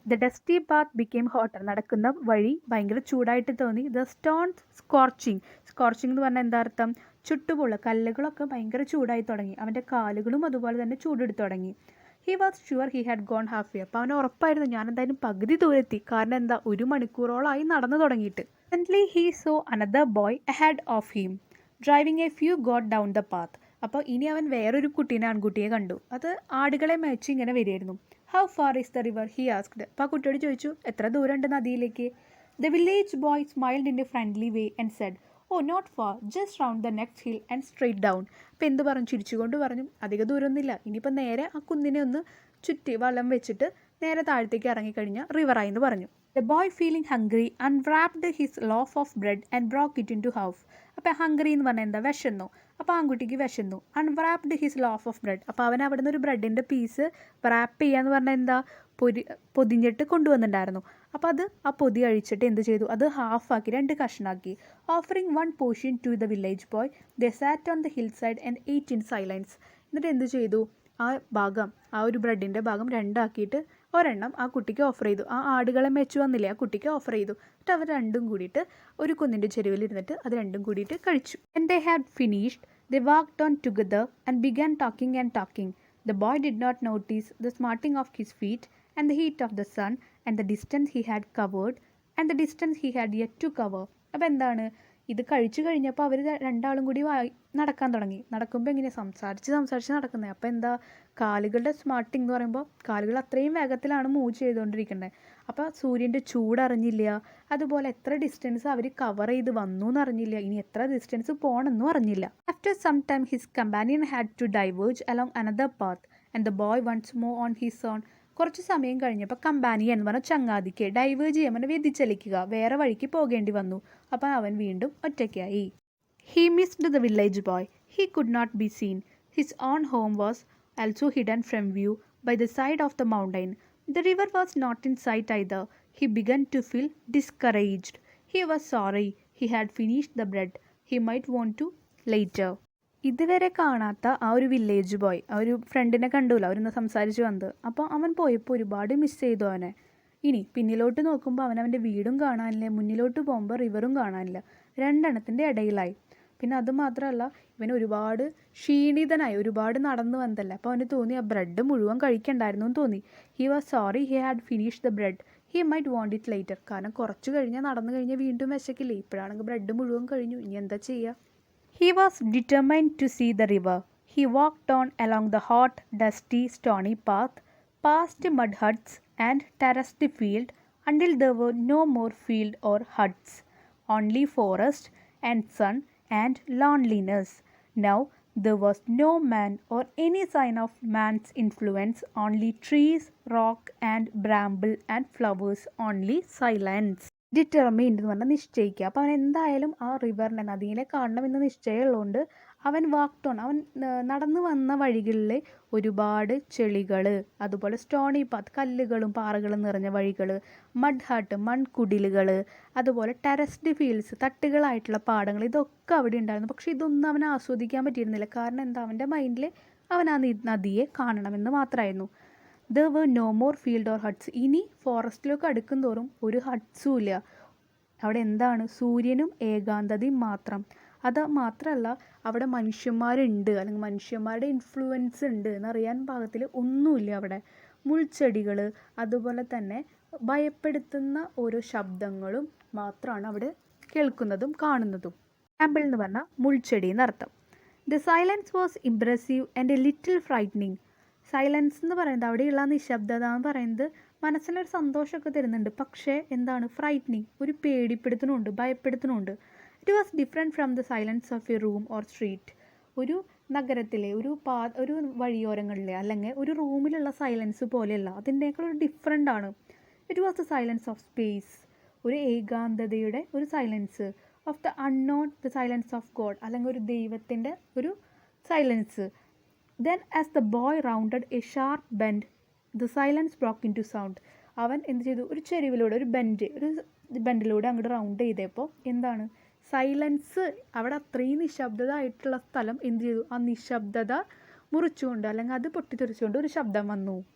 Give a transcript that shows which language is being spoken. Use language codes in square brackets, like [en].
[en] the dusty path became hotter, [ml] നടക്കുന്ന വഴി ഭയങ്കര ചൂടായിട്ട് തോന്നി. [en] the stones scorching, [ml] സ്കോർച്ചിങ് എന്ന് പറഞ്ഞാൽ എന്താ അർത്ഥം, ചുട്ടുപൊള്ള കല്ലുകളൊക്കെ ഭയങ്കര ചൂടായി തുടങ്ങി. അവൻ്റെ കാലുകളും അതുപോലെ തന്നെ ചൂടെടുത്ത് തുടങ്ങി. [en] He was sure he had gone half way. [ml] അപ്പോൾ അവന് ഉറപ്പായിരുന്നു ഞാൻ എന്തായാലും പകുതി ദൂരെത്തി. കാരണം എന്താ, 1 മണിക്കൂറോളമായി നടന്നു തുടങ്ങിയിട്ട്. [en] Suddenly he saw another boy ahead of him, driving a few got down the path. [ml] അപ്പോൾ ഇനി അവൻ വേറൊരു ആൺകുട്ടിയെ കണ്ടു. അത് ആടുകളെ മേച്ച് ഇങ്ങനെ വരികയായിരുന്നു. [en] How far is the river, he asked. [ml] അപ്പോൾ ആ കുട്ടിയോട് ചോദിച്ചു എത്ര ദൂരമുണ്ട് നദിയിലേക്ക്. [en] The village boy smiled in a friendly way and said, oh not far, just round the next hill and straight down. [ml] അപ്പോൾ എന്ത് പറഞ്ഞു, ചിരിച്ചുകൊണ്ട് പറഞ്ഞു അധിക ദൂരമൊന്നുമില്ല, ഇനിയിപ്പോൾ നേരെ ആ കുന്നിനെ ഒന്ന് ചുറ്റി വലം വെച്ചിട്ട് നേരെ താഴത്തേക്ക് ഇറങ്ങിക്കഴിഞ്ഞാൽ റിവറായി എന്ന് പറഞ്ഞു. [en] The boy feeling hungry unwrapped his loaf of bread and broke it into half. [ml] അപ്പോൾ ഹംഗ്രി എന്ന് പറഞ്ഞാൽ എന്താ, വിശന്നു. അപ്പോൾ ആൺകുട്ടിക്ക് വിശന്നു. [en] unwrapped his loaf of bread, [ml] അപ്പോൾ അവൻ അവിടെ നിന്ന് ഒരു ബ്രെഡിൻ്റെ പീസ് റാപ്പ് ചെയ്യാന്ന് പറഞ്ഞാൽ എന്താ, പൊതിഞ്ഞിട്ട് കൊണ്ടുവന്നിട്ടുണ്ടായിരുന്നു. അപ്പോൾ അത് ആ പൊതി അഴിച്ചിട്ട് എന്ത് ചെയ്തു, അത് ഹാഫാക്കി 2 കഷ്ണാക്കി. [en] Offering 1 portion to the village boy, they sat on the hill side and ate in silence. [ml] എന്നിട്ട് എന്ത് ചെയ്തു, ആ ഭാഗം, ആ ഒരു ബ്രെഡിൻ്റെ ഭാഗം 2 ആക്കിയിട്ട് ഒരെണ്ണം ആ കുട്ടിക്ക് ഓഫർ ചെയ്തു. ആ ആടുകളെ മെച്ചു വന്നില്ലേ, ആ കുട്ടിക്ക് ഓഫർ ചെയ്തു. എന്നിട്ട് അവർ രണ്ടും കൂടിയിട്ട് ഒരു കുന്നിൻ്റെ ചെരുവിലിരുന്നിട്ട് അത് രണ്ടും കൂടിയിട്ട് കഴിച്ചു. [en] And they had finished, they walked on together and began talking and talking. The boy did not notice the smarting of his feet and the heat of the sun and the distance he had covered and the distance he had yet to cover. [ml] അപ്പോൾ എന്താണ്, ഇത് കഴിച്ചു കഴിഞ്ഞപ്പോൾ അവർ രണ്ടാളും കൂടി നടക്കാൻ തുടങ്ങി. നടക്കുമ്പോൾ എങ്ങനെ സംസാരിച്ച് നടക്കുന്നത്. അപ്പോൾ എന്താ, കാലുകളുടെ സ്മാർട്ടിങ് എന്ന് പറയുമ്പോൾ കാലുകൾ അത്രയും വേഗത്തിലാണ് മൂവ് ചെയ്തുകൊണ്ടിരിക്കുന്നത്. അപ്പോൾ സൂര്യൻ്റെ ചൂടറിഞ്ഞില്ല, അതുപോലെ എത്ര ഡിസ്റ്റൻസ് അവർ കവർ ചെയ്ത് വന്നു എന്നറിഞ്ഞില്ല, ഇനി എത്ര ഡിസ്റ്റൻസ് പോകണമെന്നും അറിഞ്ഞില്ല. [en] After some time his companion had to diverge along another path and the boy once more on his own. [ml] കുറച്ച് സമയം കഴിഞ്ഞപ്പോൾ കമ്പാനിയൻ എന്ന് പറഞ്ഞാൽ ചങ്ങാതിക്ക് ഡൈവേർജ് ചെയ്യാൻ പറഞ്ഞാൽ വ്യതിചലിക്കുക, വേറെ വഴിക്ക് പോകേണ്ടി വന്നു. അപ്പോൾ അവൻ വീണ്ടും ഒറ്റയ്ക്കായി. [en] He missed the village boy, he could not be seen. His own home was also hidden from view by the side of the mountain. The river was not in sight either. He began to feel discouraged. He was sorry he had finished the bread. He might want to later. [ml] ഇതുവരെ കാണാത്ത ആ ഒരു village boy, ആ ഒരു ഫ്രണ്ടിനെ കണ്ടൂല, അവരൊന്ന് സംസാരിച്ച് വന്നത്. അപ്പോൾ അവൻ പോയപ്പോൾ ഒരുപാട് മിസ് ചെയ്തു അവനെ. ഇനി പിന്നിലോട്ട് നോക്കുമ്പോൾ അവനവൻ്റെ വീടും കാണാനില്ല, മുന്നിലോട്ട് പോകുമ്പോൾ റിവറും കാണാനില്ല, രണ്ടെണ്ണത്തിൻ്റെ ഇടയിലായി. പിന്നെ അതുമാത്രമല്ല, ഇവൻ ഒരുപാട് ക്ഷീണിതനായി, ഒരുപാട് നടന്നു വന്നതല്ല. അപ്പോൾ അവന് തോന്നി ആ ബ്രെഡ് മുഴുവൻ കഴിക്കണ്ടായിരുന്നു എന്ന് തോന്നി. [en] He was sorry he had finish the bread, he might want it later. [ml] കാരണം കുറച്ച് കഴിഞ്ഞാൽ നടന്നു കഴിഞ്ഞാൽ വീണ്ടും വിശക്കില്ലേ, ഇപ്പോഴാണെങ്കിൽ ബ്രെഡ് മുഴുവൻ കഴിഞ്ഞു, ഇനി എന്താ ചെയ്യുക. [en] He was determined to see the river. He walked on along the hot, dusty, stony path, past mud huts and terraced field, until there were no more field or huts, only forest and sun and loneliness. Now there was no man or any sign of man's influence, only trees, rock and bramble and flowers, only silence. [ml] Determined എന്ന് പറഞ്ഞാൽ നിശ്ചയിക്കുക. അപ്പോൾ അവൻ എന്തായാലും ആ റിവറിനെ, നദീനെ കാണണമെന്ന് നിശ്ചയമുള്ളതുകൊണ്ട് അവൻ walked on, അവൻ നടന്നു വന്ന വഴികളിൽ ഒരുപാട് ചെളികൾ, അതുപോലെ സ്റ്റോണി പാത്ത്, കല്ലുകളും പാറകളും നിറഞ്ഞ വഴികൾ, മഡ് ഹട്ട്, മൺകുടിലുകൾ, അതുപോലെ ടെറസ്ഡ് ഫീൽഡ്സ്, തട്ടുകളായിട്ടുള്ള പാടങ്ങൾ, ഇതൊക്കെ അവിടെ ഉണ്ടായിരുന്നു. പക്ഷേ ഇതൊന്നും അവന് ആസ്വദിക്കാൻ പറ്റിയിരുന്നില്ല. കാരണം എന്താ, അവൻ്റെ മൈൻഡിൽ അവൻ ആ നദിയെ കാണണമെന്ന് മാത്രമായിരുന്നു. [en] There were no more field or huts. [ml] ഇനി ഫോറസ്റ്റിലേക്ക് അടുക്കും തോറും ഒരു ഹട്ട്സും ഇല്ല. അവിടെ എന്താണ്, സൂര്യനും ഏകാന്തതയും മാത്രം. അത് മാത്രമല്ല, അവിടെ മനുഷ്യന്മാരുണ്ട്, അല്ലെങ്കിൽ മനുഷ്യന്മാരുടെ ഇൻഫ്ലുവൻസ് ഉണ്ട് എന്നറിയാൻ പാകത്തിൽ ഒന്നുമില്ല അവിടെ. മുൾച്ചെടികൾ, അതുപോലെ തന്നെ ഭയപ്പെടുത്തുന്ന ഓരോ ശബ്ദങ്ങളും മാത്രമാണ് അവിടെ കേൾക്കുന്നതും കാണുന്നതും. ആമ്പിൾ എന്ന് പറഞ്ഞാൽ മുൾച്ചെടി എന്നർത്ഥം. [en] The silence was impressive and a little frightening. [ml] Silence എന്ന് പറയുന്നത്, അവിടെയുള്ള നിശബ്ദത എന്ന് പറയുന്നത് മനസ്സിനൊരു സന്തോഷമൊക്കെ തരുന്നുണ്ട്. പക്ഷേ എന്താണ്, ഫ്രൈറ്റനിങ്, ഒരു പേടിപ്പെടുത്തണമുണ്ട്, ഭയപ്പെടുത്തണമുണ്ട്. [en] It was different from the silence of a room or street. [ml] ഒരു നഗരത്തിലെ ഒരു വഴിയോരങ്ങളിലെ അല്ലെങ്കിൽ ഒരു റൂമിലുള്ള സൈലൻസ് പോലെയല്ല, അതിൻ്റെയൊക്കെ ഒരു ഡിഫറെൻ്റ് ആണ്. [en] it was the silence of space, [ml] ഒരു ഏകാന്തതയുടെ ഒരു silence. [en] of the unknown, the silence of God, [ml] അല്ലെങ്കിൽ ഒരു ദൈവത്തിൻ്റെ ഒരു silence. [en] Then as the boy rounded a sharp bend, the silence broke into sound. [ml] അവൻ എന്ത് ചെയ്തു, ഒരു ചെരുവിലൂടെ, ഒരു ബെൻഡിലൂടെ അങ്ങോട്ട് റൗണ്ട് ചെയ്തപ്പോൾ എന്താണ്, സൈലൻസ്, അവിടെ അത്രയും നിശബ്ദത ആയിട്ടുള്ള സ്ഥലം എന്ത് ചെയ്തു, ആ നിശബ്ദത മുറിച്ചുകൊണ്ട്, അല്ലെങ്കിൽ അത് പൊട്ടിത്തെറിച്ചുകൊണ്ട് ഒരു ശബ്ദം വന്നു.